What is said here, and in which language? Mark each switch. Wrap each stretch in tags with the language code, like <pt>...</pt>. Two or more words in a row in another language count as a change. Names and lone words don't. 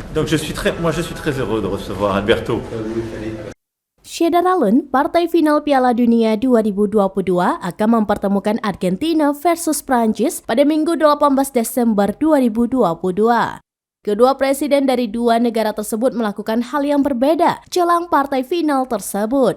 <fr>Donc je suis très heureux de recevoir Alberto.</fr> <id>Syedar Alun, partai final Piala Dunia 2022 akan mempertemukan Argentina versus Prancis pada Minggu 18 Desember 2022. Kedua presiden dari dua negara tersebut melakukan hal yang berbeda jelang partai final tersebut.</id>